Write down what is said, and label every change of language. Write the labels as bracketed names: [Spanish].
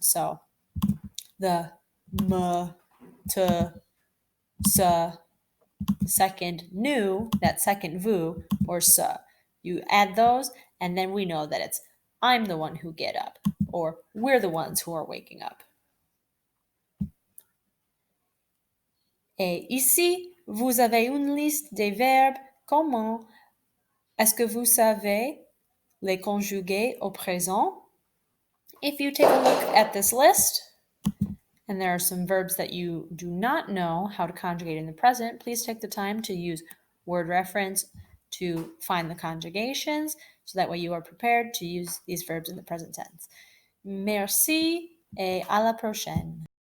[English] So the m, t, s, second nu, that second vu, or s. You add those, and then we know that it's I'm the one who get up, or we're the ones who are waking up. [French] Et ici, vous avez une liste des verbes. Comment est-ce que vous savez les conjuguer au présent? [English] If you take a look at this list, and there are some verbs that you do not know how to conjugate in the present, please take the time to use word reference to find the conjugations, so that way you are prepared to use these verbs in the present tense. [French] Merci et à la prochaine.